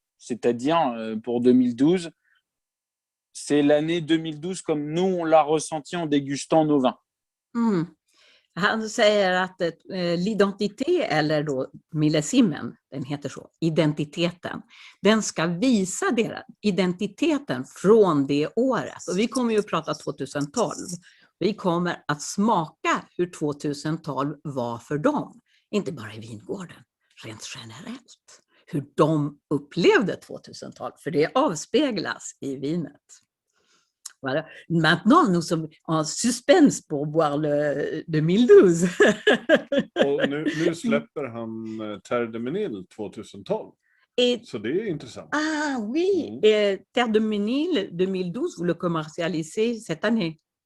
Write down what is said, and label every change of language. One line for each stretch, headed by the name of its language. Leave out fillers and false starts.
French: C'est-à-dire, pour 2012, c'est l'année 2012 comme nous, on l'a ressenti en dégustant nos vins.
Swedish: Han säger att l'identité, eller då millesimen, den heter så, identiteten, den ska visa identiteten från det året. Och vi kommer ju att prata 2012. Vi kommer att smaka hur 2012 var för dem. Inte bara i vingården, rent generellt. Hur de upplevde 2012, för det avspeglas i vinet.
French: Voilà. Maintenant, nous sommes en suspense pour boire le 2012.
Swedish: Och nu släpper han Terre de Ménil 2012. Så det är intressant.
French: Ah oui, Terre de Ménil 2012, vous le commercialisez cette année?